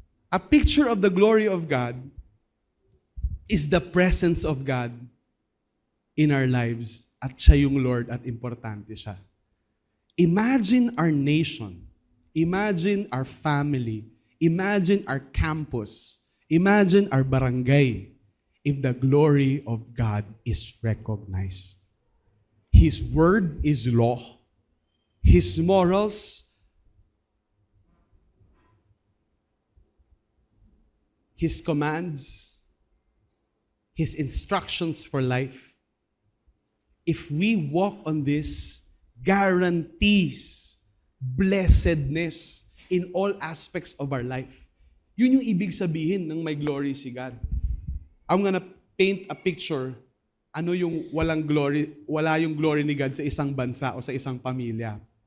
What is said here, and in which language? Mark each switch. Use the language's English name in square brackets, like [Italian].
[English] A picture of the glory of God is the presence of God in our lives. [Filipino] At siya yung Lord at importante siya. [English] Imagine our nation. Imagine our family. Imagine our campus. Imagine our barangay if the glory of God is recognized. His word is law. His morals, His commands, His instructions for life. If we walk on this, guarantees blessedness in all aspects of our life. [Filipino] Yun yung ibig sabihin ng may glory si God. [English] I'm gonna paint a picture, [Filipino] ano yung wala yung glory ni God sa isang bansa o sa isang pamilya.